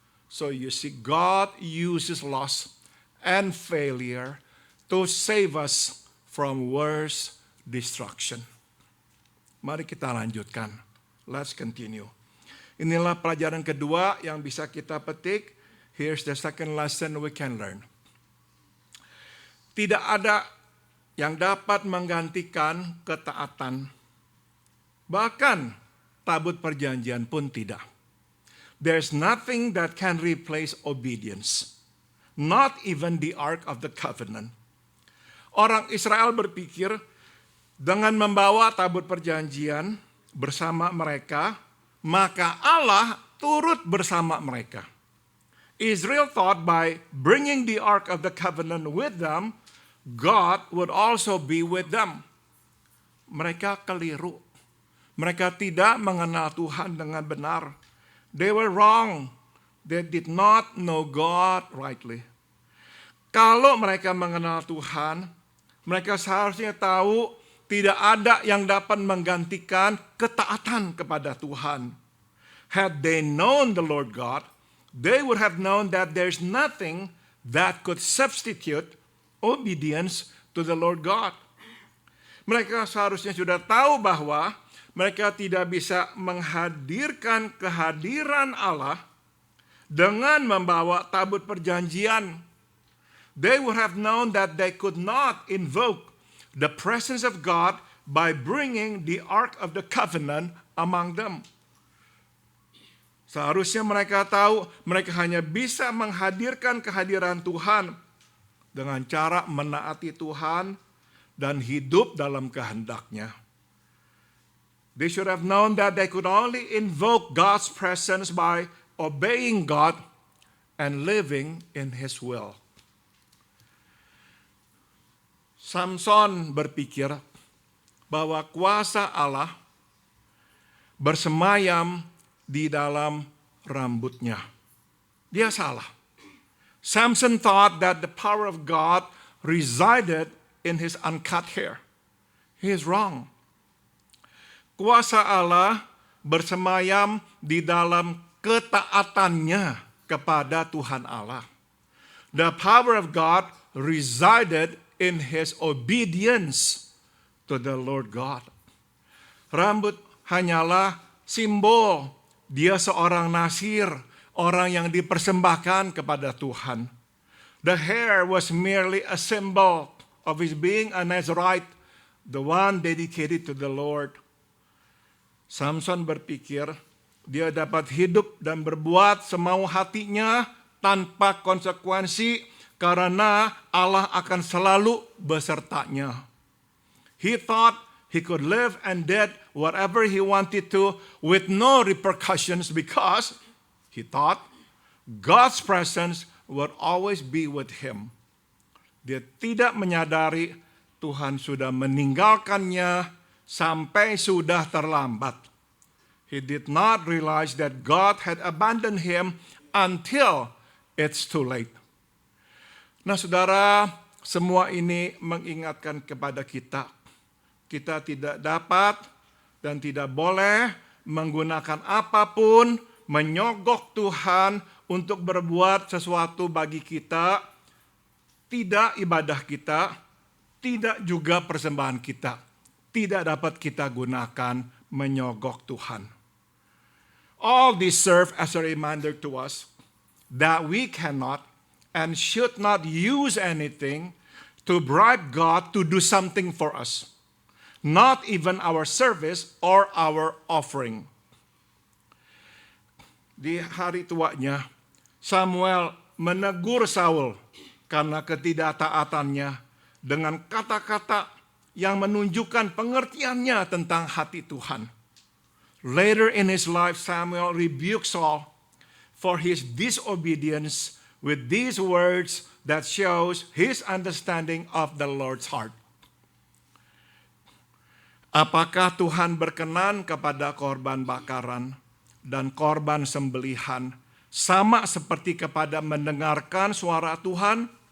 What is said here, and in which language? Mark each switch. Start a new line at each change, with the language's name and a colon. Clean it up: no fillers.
English: So you see, God uses loss and failure to save us from worse destruction.
Indonesian: Mari kita lanjutkan.
English: Let's continue.
Indonesian: Inilah pelajaran kedua yang bisa kita petik.
English: Here's the second lesson we can learn.
Indonesian: Tidak ada yang dapat menggantikan ketaatan. Bahkan tabut perjanjian pun tidak.
English: There's nothing that can replace obedience. Not even the Ark of the Covenant.
Indonesian: Orang Israel berpikir dengan membawa tabut perjanjian bersama mereka, maka Allah turut bersama mereka.
English: Israel thought by bringing the Ark of the Covenant with them, God would also be with them.
Indonesian: Mereka keliru. Mereka tidak mengenal Tuhan dengan benar.
English: They were wrong. They did not know God rightly.
Indonesian: Kalau mereka mengenal Tuhan, mereka seharusnya tahu tidak ada yang dapat menggantikan ketaatan kepada Tuhan.
English: Had they known the Lord God, they would have known that there's nothing that could substitute obedience to the Lord God.
Indonesian: Mereka seharusnya sudah tahu bahwa mereka tidak bisa menghadirkan kehadiran Allah dengan membawa tabut perjanjian.
English: They would have known that they could not invoke the presence of God by bringing the Ark of the Covenant among them.
Indonesian: Seharusnya mereka tahu mereka hanya bisa menghadirkan kehadiran Tuhan dengan cara menaati Tuhan dan hidup dalam kehendak-Nya.
English: They should have known that they could only invoke God's presence by obeying God and living in His will.
Indonesian: Samson berpikir bahwa kuasa Allah bersemayam di dalam rambutnya. Dia salah.
English: Samson thought that the power of God resided in his uncut hair. He is wrong.
Indonesian: Kuasa Allah bersemayam di dalam ketaatannya kepada Tuhan Allah.
English: The power of God resided in his obedience to the Lord God.
Indonesian: Rambut hanyalah simbol dia seorang nasir, orang yang dipersembahkan kepada Tuhan.
English: The hair was merely a symbol of his being a Nazirite, the one dedicated to the Lord.
Indonesian: Samson berpikir dia dapat hidup dan berbuat semau hatinya tanpa konsekuensi karena Allah akan selalu besertanya.
English: He thought he could live and did whatever he wanted to with no repercussions because he thought God's presence would always be with him.
Indonesian: Dia tidak menyadari Tuhan sudah meninggalkannya sampai sudah terlambat.
English: He did not realize that God had abandoned him until it's too late.
Indonesian: Nah, saudara, semua ini mengingatkan kepada kita. Kita tidak dapat dan tidak boleh menggunakan apapun menyogok Tuhan untuk berbuat sesuatu bagi kita, tidak ibadah kita, tidak juga persembahan kita. Tidak dapat kita gunakan menyogok Tuhan.
English: All this serve as a reminder to us that we cannot and should not use anything to bribe God to do something for us. Not even our service or our offering.
Indonesian: Di hari tuanya, Samuel menegur Saul karena ketidaktaatannya dengan kata-kata yang menunjukkan pengertiannya tentang hati Tuhan.
English: Later in his life, Samuel rebuked Saul for his disobedience with these words that shows his understanding of the Lord's heart.
Indonesian: Apakah Tuhan berkenan kepada korban bakaran dan korban sembelihan sama seperti kepada mendengarkan suara Tuhan?